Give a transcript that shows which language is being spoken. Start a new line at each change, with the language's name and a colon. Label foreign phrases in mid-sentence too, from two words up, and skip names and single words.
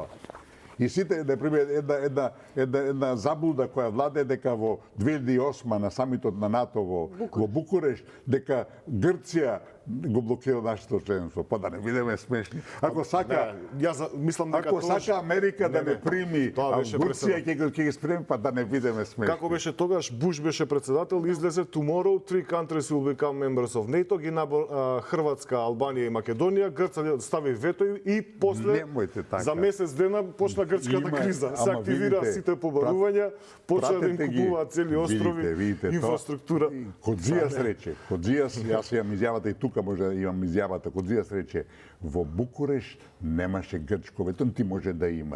Macedonian: И сите, например, една заблуда која владе дека во 2008 на самитот на НАТО во Букуреш, дека Грција го блокира нашето членство. Па да не бидеме смешни. Ако сака, мислам дека ако сака Америка да не прими, тоа а беше Грција ќе ги спреми, па да не бидеме смешни. Како беше тогаш, Буш беше председател, излезе
English: tomorrow 3 countries will become members of NATO,
Macedonian: ги Хрватска, Албанија и Македонија, Грција стави вето и после така. за месец дена почна грчката криза. Се активира сите побарувања, почна да им купуваат цели острови, инфраструктура. Коdzijas рече, јас имам изјавата и тука може да имам изјавата, Коdzijas рече, во Букуреш немаше грчко вето, ти може да има.